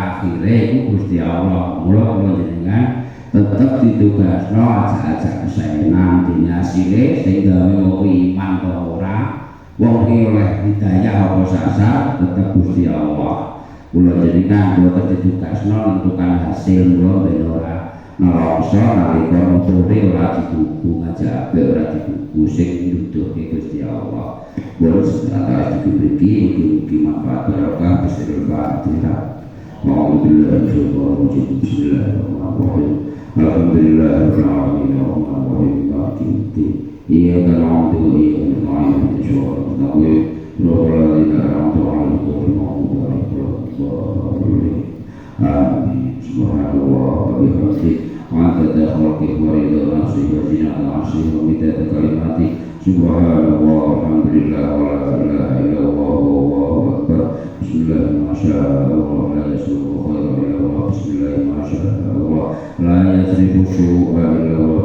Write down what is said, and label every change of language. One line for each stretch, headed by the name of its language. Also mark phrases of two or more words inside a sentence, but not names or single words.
Javanese: akhire iku Gusti Allah mula jenengan tetap ditugasno aja-aja kesenang dinyasile sing gawe wong iman ta ora wong iki oleh hidayah apa sasar tetep Gusti Allah kula jenengan kula terjudukasno nentukan hasil kula ben ora nelongso nalika nuturi ora dituku ngajak apik ora dituku sing nuduhke Gusti Allah. Kula sedaya diberi mugi manfaat barokah bismillahirrahmanirrahim.
Arabic: بسم الله الرحمن الرحيم. الحمد لله رب العالمين الرحمن الرحيم مالك يوم الدين. إياك نعبد وإياك نستعين اهدنا الصراط المستقيم. Amin. سبحان الله وبحمده وعدد خلقه ورضا نفسه وزنة عرشه ومداد كلماته. سبحان الله والحمد لله ولا إله إلا الله والله أكبر. بسم الله ما شاء الله لا يصرف خيرا إلا الله. بسم الله ما شاء الله لا يصرف سوءا إلا الله.